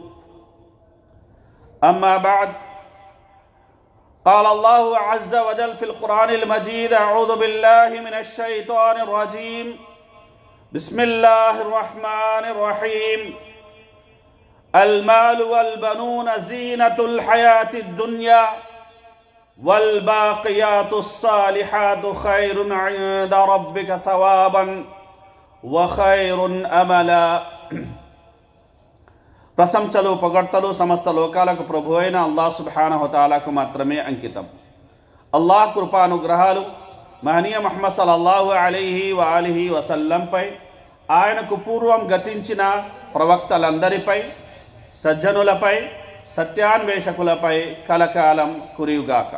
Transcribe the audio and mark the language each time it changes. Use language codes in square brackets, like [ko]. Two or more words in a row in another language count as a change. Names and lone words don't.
[ar] أما بعد قال الله عز وجل في القرآن المجيد أعوذ بالله من الشيطان الرجيم بسم الله الرحمن الرحيم. المال والبنون زينة الحياة الدنيا والباقيات الصالحات خير عند ربك ثوابا وخير أملا. [te] ప్రశంసలు పొగడ్తలు సమస్త లోకాలకు ప్రభు అయిన [ar] الله سبحانه وتعالى [te] మాత్రమే అంకితం. అల్లాహ్ కృపానుగ్రహాలు మహనీయ ముహమ్మద్ [ar] صلى الله عليه وآله وسلم, [te] ఆయనకు పూర్వం గతించిన ప్రవక్తలందరిపై, సజ్జనులపై, సత్యాన్వేషకులపై కలకాలం కురియుగాక.